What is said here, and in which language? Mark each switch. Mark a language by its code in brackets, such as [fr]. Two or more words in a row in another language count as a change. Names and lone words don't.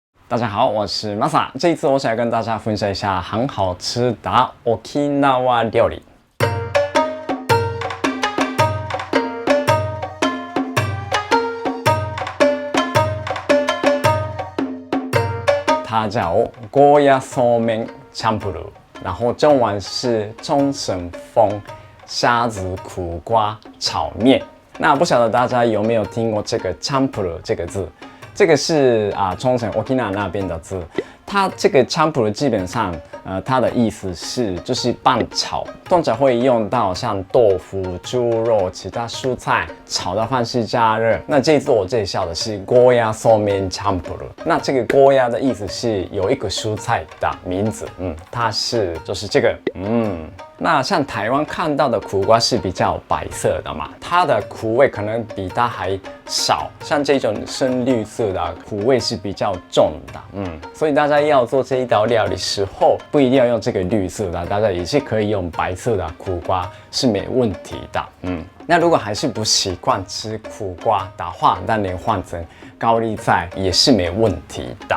[zh] 大家好，我是 Masa。这一次我想要跟大家分享一下很好吃的 Okinawa 料理。它叫 [ja] ゴーヤそうめんチャンプルー， [zh] 然后中文是冲绳风虾子苦瓜炒面。那不晓得大家有没有听过这个チャンプルー这个字？这个是冲绳 Okinawa 那边的字。它这个チャンプルー基本上，它的意思是就是拌炒，通常会用到像豆腐、猪肉、其他蔬菜炒的方式加热。那这次我介绍的是 [ja] ゴーヤそうめんチャンプルー。 [zh] 那这个ゴーヤ的意思是有一个蔬菜的名字，它是就是这个，那像台湾看到的苦瓜是比较白色的嘛，它的苦味可能比它还少，像这种深绿色的苦味是比较重的，所以大家要做这一道料理时候，不一定要用这个绿色的，大家也是可以用白色的苦瓜是没问题的，那如果还是不习惯吃苦瓜的话，当然换成高丽菜也是没问题的。